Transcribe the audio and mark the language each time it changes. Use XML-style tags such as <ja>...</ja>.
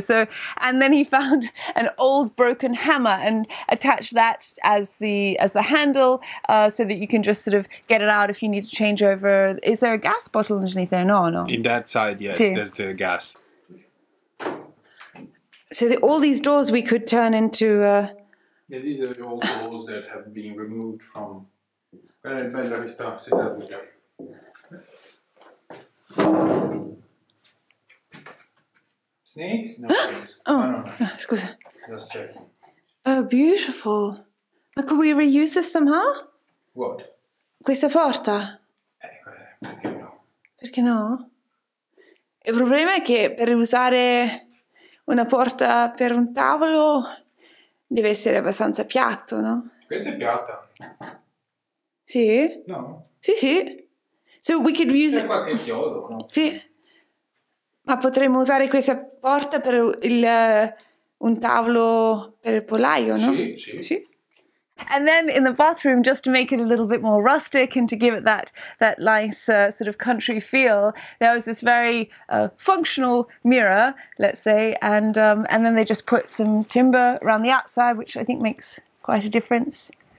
<en>So, and then he found an old broken hammer and attached that as the handle, so that you can just sort of get it out if you need to change over. Is there a gas bottle underneath there? No. In that side, yes, there's the gas. So all these doors we could turn into... Yeah, these are all doors that have been removed from...</en> <it>Guarda è bella questa sedatura.</it> <en>Snakes? No snakes. No.</en> <it>Scusa.</it> <en>Just checking. Oh, beautiful. Ma could we reuse this somehow? What?</en> <it>Questa porta? Perché no? Perché no? Il problema è che per usare una porta per un tavolo deve essere abbastanza piatto, no? Questa è piatta. Sì? No.</it> <en>Sì. So we could use...</en> <it>C'è qualche chiodo, no? Sì. Ma potremmo usare questa porta per un tavolo per il pollaio, no? Sì.</it> <en>And then in the bathroom, just to make it a little bit more rustic and to give it that nice sort of country feel, there was this very functional mirror, let's say, and then they just put some timber around the outside, which I think makes quite a difference.</en>